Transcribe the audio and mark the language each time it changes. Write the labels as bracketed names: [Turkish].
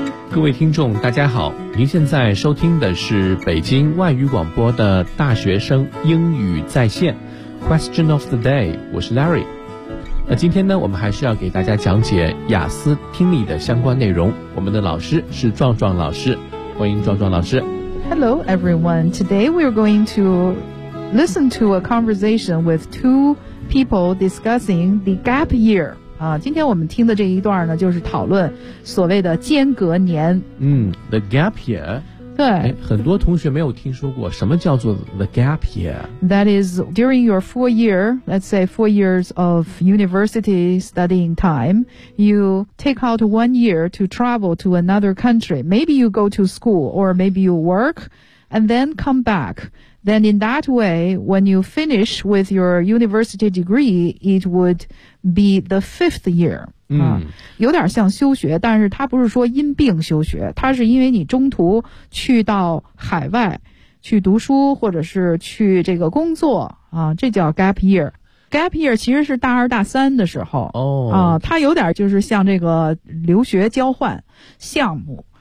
[Chinese] 各位听众大家好，您现在收听的是北京外语广播的大学生英语在线 Question of the day， 我是 Larry。那今天呢，我们还是要给大家讲解雅思听力的相关内容，我们的老师是壮壮老师，欢迎壮壮老师。 [English] Hello everyone, today we are going to listen to a conversation with two people discussing the gap year 今天我们听的这一段呢，就是讨论所谓的间隔年。 The gap year。 [Chinese] 对，很多同学没有听说过什么叫做 the gap year。 [English] That is during your 4 year, let's say 4 years of university studying time, you take out 1 year to travel to another country. Maybe you go to school or maybe you work, and then come back. Then in that way, when you finish with your university degree, it would be the 5th year. [Chinese] 有点像休学，但是它不是说因病休学，它是因为你中途去到海外去读书或者是去这个工作这叫 gap year。 Gap year 其实是大二大三的时候它有点就是像这个留学交换项目。